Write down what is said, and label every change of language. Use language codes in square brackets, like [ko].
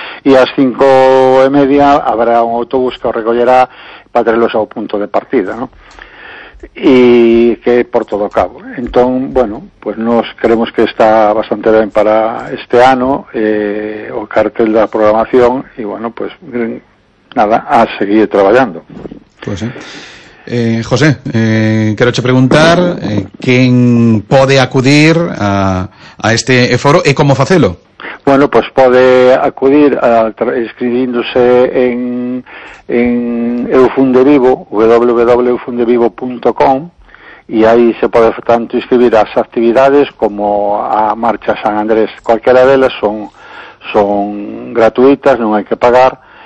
[gl] E ás 5:30 habrá un autobús que o recollerá para traerlos ao punto de partida, ¿no? E que por todo cabo. Entón, bueno, pues nos creemos que está bastante ben para este ano, o cartel da programación, e bueno, pues nada, a seguir traballando. [es] Pues sí. [gl] José, quero che preguntar quen pode acudir a este foro e como facelo. Bueno, pues pode acudir [es] escribiéndose en eufundevivo, www.eufundevivo.com, y ahí se puede tanto inscribir a las actividades como a Marcha San Andrés. Cualquiera de ellas son gratuitas, no hay que pagar.